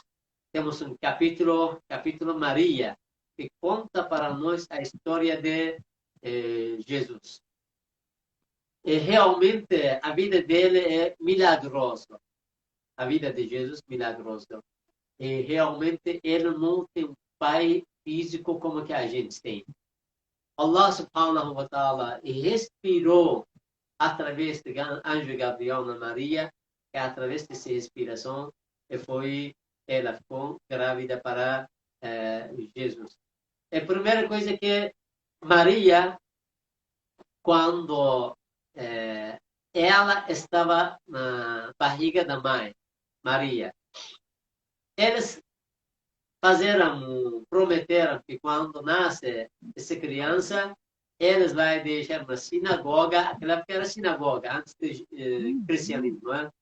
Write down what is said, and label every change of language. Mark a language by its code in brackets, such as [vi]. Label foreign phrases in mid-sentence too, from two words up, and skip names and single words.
[pt] Temos um capítulo Maria, que conta para nós a história de Jesus. E realmente a vida dele é milagrosa. A vida de Jesus milagrosa. E realmente ele não tem um pai físico como que a gente tem. [ar] الله سبحانه وتعالى [pt] respirou através do anjo Gabriel na Maria, e através dessa respiração ela ficou grávida para Jesus. A primeira coisa que Maria, quando ela estava na barriga da mãe, Maria, eles prometeram que quando nasce essa criança, eles vão deixar na sinagoga, aquela época era sinagoga, antes do cristianismo, não é?